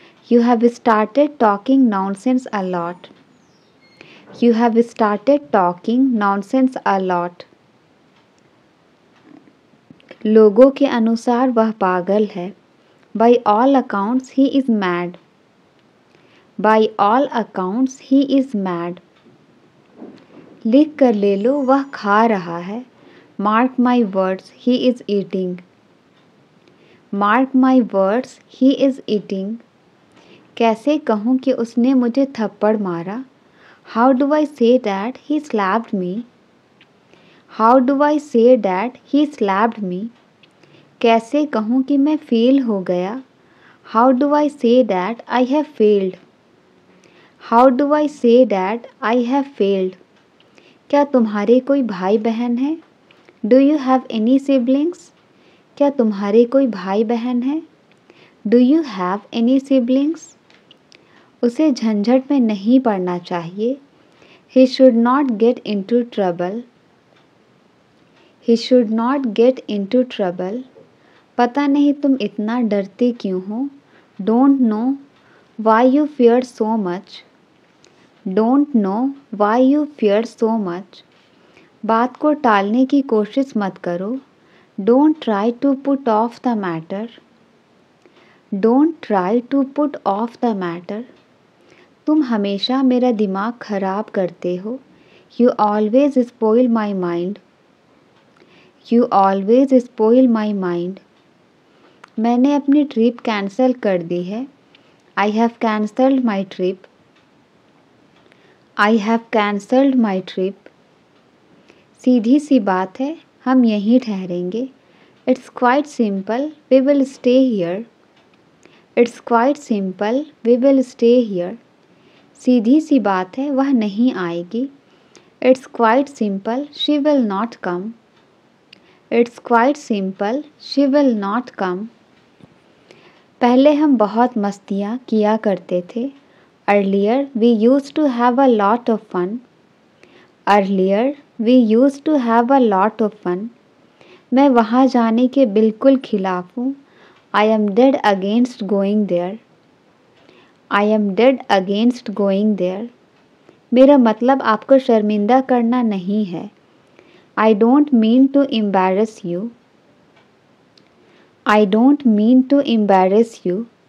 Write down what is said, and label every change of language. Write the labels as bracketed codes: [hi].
[en] You have started talking nonsense a lot. You have started talking nonsense a lot. [hi] लोगों के अनुसार वह पागल है। [en] By all accounts he is mad. By all accounts he is mad. [hi] लिख कर ले लो वह खा रहा है। [en] Mark my words he is eating. Mark my words he is eating. [hi] कैसे कहूँ कि उसने मुझे थप्पड़ मारा? [en] How do I say that he slapped me? How do I say that he slapped me? [hi] कैसे कहूँ कि मैं फेल हो गया? [en] How do I say that I have failed? How do I say that I have failed? [hi] क्या तुम्हारे कोई भाई बहन है? [en] Do you have any siblings? [hi] क्या तुम्हारे कोई भाई बहन है? [en] Do you have any siblings? [hi] उसे झंझट में नहीं पड़ना चाहिए। [en] He should not get into trouble. He should not get into trouble. [hi] पता नहीं तुम इतना डरते क्यों हो? [en] Don't know why you fear so much. Don't know why you fear so much. [hi] बात को टालने की कोशिश मत करो। [en] Don't try to put off the matter. Don't try to put off the matter. [hi] तुम हमेशा मेरा दिमाग खराब करते हो। [en] You always spoil my mind. You always spoil my mind. [hi] मैंने अपनी ट्रिप कैंसिल कर दी है। [en] I have cancelled my trip. I have cancelled my trip. [hi] सीधी सी बात है, हम यहीं ठहरेंगे। [en] It's quite simple, we will stay here. It's quite simple, we will stay here. [hi] सीधी सी बात है, वह नहीं आएगी। [en] It's quite simple, she will not come. It's quite simple, she will not come. [hi] पहले हम बहुत मस्तियाँ किया करते थे। [en] Earlier we used to have a lot of fun. Earlier we used to have a lot of fun. [hi] मैं वहाँ जाने के बिल्कुल खिलाफ हूँ। [en] I am dead against going there. I am dead against going there. [hi] मेरा मतलब आपको शर्मिंदा करना नहीं है। [en] I don't mean to embarrass you. I don't mean to embarrass you.